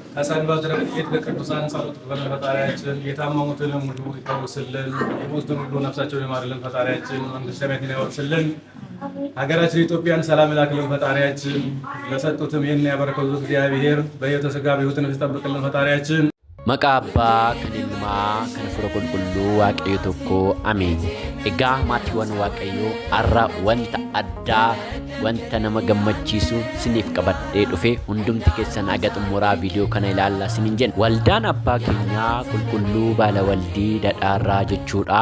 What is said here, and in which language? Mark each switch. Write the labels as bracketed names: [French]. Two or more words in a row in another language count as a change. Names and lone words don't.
[Amharic] ከሰንበት ረድኤት በቅዱሳን ጸሎት በለን ፈጣሪያችን የታመሙትን ሁሉ ይፈውስልን፣ የሞቱትን ሁሉ ነፍሳቸውን ይማርልን ፈጣሪያችን፣ መንግሥተ ሰማያትን ያወርስልን፣ ሀገራችን ኢትዮጵያን ሰላም ይላክልን ፈጣሪያችን፣ ለሰጡትም ይህን ያበረከቱ እግዚአብሔር በሕይወተ ሥጋ በሕይወተ ነፍስ ይጠብቅልን ፈጣሪያችን። [Oromo] Maqaa Abbaa kan Ilmaa kan Hafuura Qulqulluu Waaqayyo tokko Ameen. Egaa maatiiwwan Waaqayyoo har'a wanta addaa wanta nama gammachiisu siniif qabadhee dhufe hundumti keessan aga xumuraa viidiyoo kana ilaallaa sinin jenna. Waldaan Abbaa Keenyaa Qulqulluu Baalawaldii Dhadhaarraa jechuudha.